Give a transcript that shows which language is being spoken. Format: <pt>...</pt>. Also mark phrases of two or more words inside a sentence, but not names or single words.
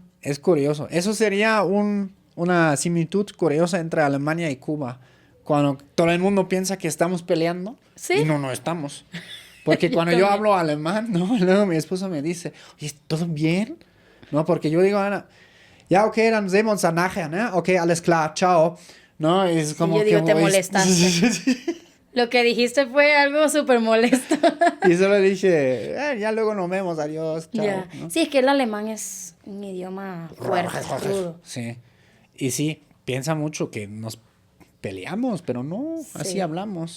<es>Es curioso. Eso sería una similitud curiosa entre Alemania y Cuba. Cuando todo el mundo piensa que estamos peleando, ¿sí? Y no estamos. Porque cuando yo hablo alemán, ¿no? Luego mi esposo me dice, oye, ¿todo bien? No, porque yo digo, Ana,</es> <de>ja, okay, dann sehen wir uns dann nachher, ne? Okay, alles klar,</de> <es>chao. No, es como yo digo, que... te molestaste. Lo que dijiste fue algo súper molesto. Y solo dije, ya luego nos vemos, adiós, chao. Yeah. ¿No? Sí, es que el alemán es un idioma fuerte, rudo. Sí. Y sí, piensa mucho que nos peleamos, pero no, así hablamos.</es>